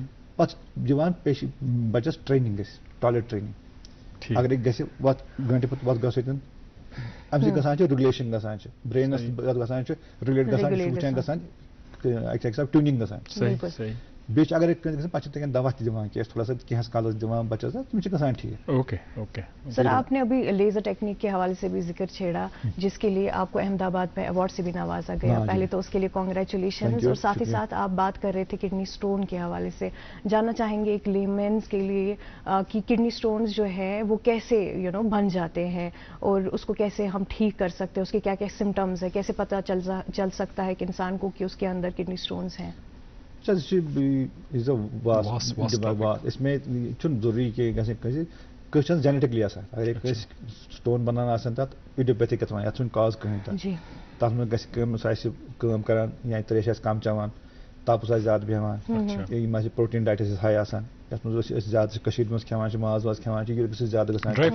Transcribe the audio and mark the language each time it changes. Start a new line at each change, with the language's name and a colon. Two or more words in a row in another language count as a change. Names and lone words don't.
Kashmiri: پتہٕ دِوان بچس ٹریننگ گژھِ
English: toilet training
Kashmiri: اگرے گژھِ وتھ گنٹہٕ پتہٕ وتھ گژھِ امہِ سۭتۍ گژھان چھِ رِگولیشن گژھان چھِ برینس گژھان چھِ رِگولیٹ گژھان وٕچھان گژھان اکہِ حساب ٹیوٗنِنگ گژھان بیٚیہِ چھِ اگرے کٲنٛسہِ گژھان پتہٕ چھِ تِمن دوا تہِ دِوان کیٛازِ تھوڑا سا کینٛہس کالس دِوان بچس تِم چھِ گژھان ٹھیٖک
Urdu: اوکے سر آپ نے ابھی لیزر ٹیکنیک کے حوالے سے بھی ذکر چھیڑا جس کے لیے آپ کو احمد آباد میں ایوارڈ سے بھی نوازا گیا پہلے تو اس کے لیے کانگریچولیشنز اور ساتھ ہی ساتھ آپ بات کر رہے تھے
English: kidney stone
Urdu: کے حوالے سے جاننا چاہیں گے ایک لیمینس کے لیے کہ
English: kidney stones
Urdu: جو ہے وہ کیسے بن جاتے ہیں اور اس کو کیسے ہم ٹھیک کر سکتے ہیں اس کے کیا کیا سمٹمز ہیں کیسے پتہ چل سکتا ہے کہ انسان کو کہ اس کے اندر
English: kidney stones
Urdu: ہیں
Kashmiri: اس میں چھُنہٕ ضروٗری کہِ گژھِ کٲنٛسہِ چھُنہٕ جینیٹکلی آسان اگر کٲنٛسہِ سٹون بنان آسان تتھ ایڈیوپیتھک یتھ ونان یتھ چھُنہٕ کاز کٕہٕنۍ تہِ تتھ منٛز گژھِ کٲم سُہ آسہِ کٲم کران یا تریش آسہِ کم چٮ۪وان تاپس آسہِ زیادٕ بیٚہوان یِم آسہِ
English: protein diets
Kashmiri: آسہِ ہاے آسان یتھ منٛز أسۍ زیادٕ چھِ کٔشیٖرِ منٛز کھٮ۪وان چھِ ماز واز کھٮ۪وان چھِ یہِ گژھِ زیادٕ گژھان